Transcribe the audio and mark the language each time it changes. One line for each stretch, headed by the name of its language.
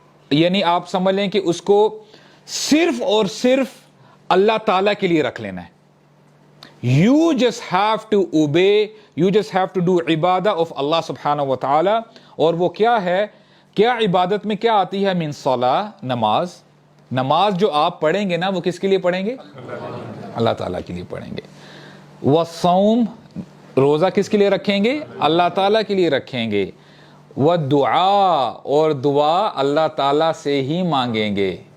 Urdu: یعنی آپ سمجھ لیں کہ اس کو صرف اور صرف اللہ تعالیٰ کے لیے رکھ لینا ہے.
English: You just have to obey, you just have to do عبادہ of اللہ سبحانہ و تعالی.
Urdu: اور وہ کیا ہے؟ کیا عبادت میں کیا آتی ہے؟
Arabic: من صلاح،
Urdu: نماز. نماز جو آپ پڑھیں گے نا وہ کس کے لیے پڑھیں گے؟ اللہ تعالیٰ کے لیے پڑھیں گے. والصوم، روزہ کس کے لیے رکھیں گے؟ اللہ تعالیٰ کے لیے رکھیں گے. والدعاء، اور دعا اللہ تعالیٰ سے ہی مانگیں گے.